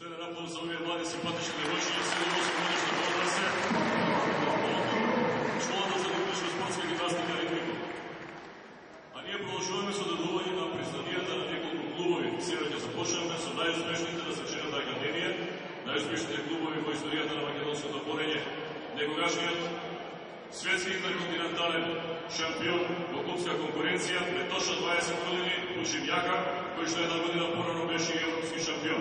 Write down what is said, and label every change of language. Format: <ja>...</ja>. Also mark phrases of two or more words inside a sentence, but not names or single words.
<sr>aplauz za ove mlade simpatične devojčice, 7-8-godišnje odrasle.</sr> <mk>Школата за лимпичка спортска гимнастика Ритмико. А ние продолжуваме со додување на признанијата на неколку клубови. Сега ќе започнеме со најуспешните на Свечената академија, најуспешните клубови во историјата на македонското борење. Некогашниот светски интерконтинентален шампион во клубска конкуренција пред точно 20 години Душим Јака, кој што една година порано беше и европски шампион.</mk>